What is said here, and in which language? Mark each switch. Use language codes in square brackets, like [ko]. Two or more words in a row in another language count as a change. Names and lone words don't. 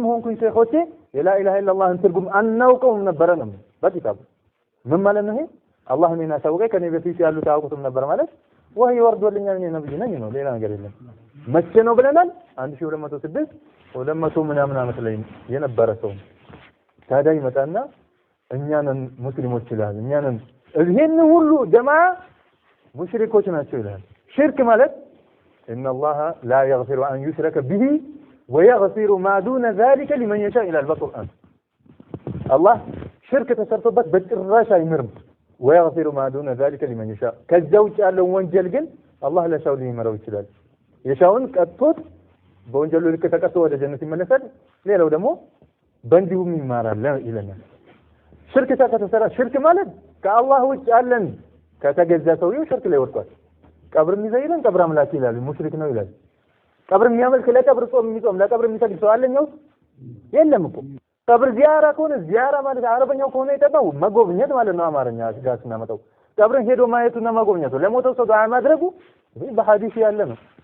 [am] ሆንኩኝ ሼኾቼ የላ ኢላሃ ኢላላህን ትርጉም አናውቀውም ነበረ ነው በኪታቡ ምን ማለት ነው ይሄ አላህ እኔን አሳወቀኝ ከኔ በፊት ያሉት አያውቁትም ነበር ማለት ወህይ ወርዶልኛል እኔ ነብይ ነኝ ነው ሌላ ነገር የለም መቼ ነው ብለናል 1206 200 ምናምን ዓመት ላይ የነበረ ሰው ታዲያ ይመጣና እኛንን ሙስሊሞች ይላል እኛንን ይሄን ሁሉ ጀማዓ ሙሽሪኮች ናቸው ይላል ሽርክ ማለት [ar] ان الله لا يغفر ان يشرك به ويغفر ما دون ذلك لمن يشاء الى القرآن الله [am] ሽርክ ተሰርቶበት በጭራሽ አይምርም [ar] ويغفر ما دون ذلك لمن يشاء [am] ከዛውጭ ያለው ወንጀል ግን አላህ ለሻው ሊመረው ይችላል የሻውን ቀጥቶት በወንጀሉ ልክ ተቀጥቶ ወደ ጀነት ይመለሳል ሌላው ደግሞ በእንዲሁም ይማራል ይለናል ሽርክ ተከተሰራ ሽርክ ማለት ከአላህ ውጭ ያለን ከተገዛ ሰውየው ሽርክ ላይ ወድቋል ቀብር የሚዘይረን ቀብር አምላክ ይላል ሙሽሪክ ነው ይላል ቀብር የሚያመልክ ለቀብር ጾም የሚጾም ለቀብር የሚሰግድ ሰው አለኛው የለም እኮ ቀብር ዚያራ ከሆነ ዚያራ ማለት አረበኛው ከሆነ የጠባው መጎብኘት ማለት ነው አማርኛ ጋር ስናመጣው ቀብርን ሄዶ ማየቱና መጎብኘቱ ለሞተው ሰው ዱዓ ማድረጉ ይሄ በሐዲስ ያለ ነው